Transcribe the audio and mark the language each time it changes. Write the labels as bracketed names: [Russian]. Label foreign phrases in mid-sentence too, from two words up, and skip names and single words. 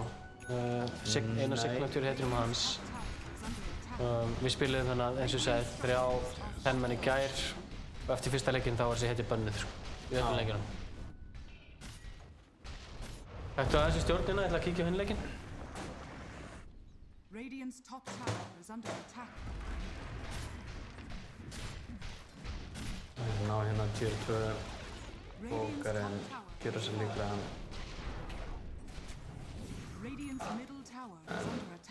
[Icelandic] Einu signature heitir hans. Við spiluðum þannig eins og segið 3 10-menn í gær og eftir fyrsta leikinn þá var þessi heiti bönnuð í öllum leikjunum. Ættu aðeins í stjórnina, ég ætla að kíkja á hinn leikinn. [English] Radiant's top tower is under attack. [Icelandic] Ná hérna tier 2 bókar en gera sér líklega [English] Radiant's middle tower is under attack.